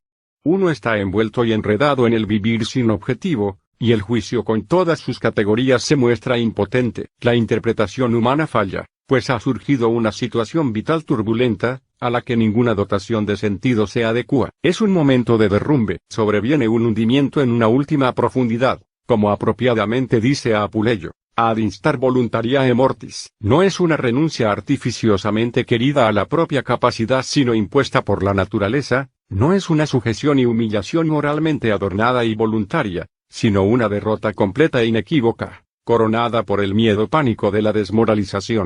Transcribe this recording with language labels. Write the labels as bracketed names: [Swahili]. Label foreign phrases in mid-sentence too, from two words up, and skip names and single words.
[Spanish] Uno está envuelto y enredado en el vivir sin objetivo, y el juicio con todas sus categorías se muestra impotente. La interpretación humana falla, pues ha surgido una situación vital turbulenta, a la que ninguna dotación de sentido se adecua. Es un momento de derrumbe, sobreviene un hundimiento en una última profundidad, como apropiadamente dice Apuleyo. [Latin] Ad instar voluntariae mortis, [Spanish] no es una renuncia artificiosamente querida a la propia capacidad sino impuesta por la naturaleza, no es una sujeción y humillación moralmente adornada y voluntaria, sino una derrota completa e inequívoca, coronada por el miedo pánico de la desmoralización.